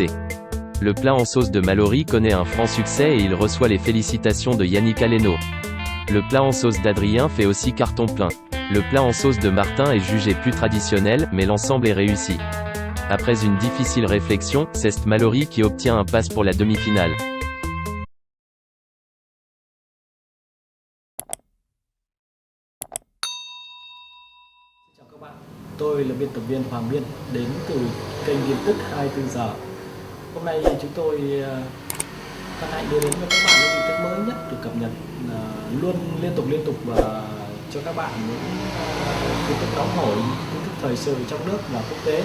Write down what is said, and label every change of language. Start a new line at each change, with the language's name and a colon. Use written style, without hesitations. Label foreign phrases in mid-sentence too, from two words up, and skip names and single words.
French: Le plat en sauce de Mallory connaît un franc succès et il reçoit les félicitations de Yannick Aleno. Le plat en sauce d'Adrien fait aussi carton plein. Le plat en sauce de Martin est jugé plus traditionnel, mais l'ensemble est réussi. Après une difficile réflexion, c'est Mallory qui obtient un pass pour la demi-finale.
Vietnamese: Chào các bạn, tôi là biên tập viên Hoàng Biên đến từ kênh tin tức 24 giờ. Hôm nay chúng tôi hân hạnh đưa đến cho các bạn những tin tức mới nhất được cập nhật luôn liên tục và cho các bạn những tin tức nóng hổi, tin tức thời sự trong nước và quốc tế.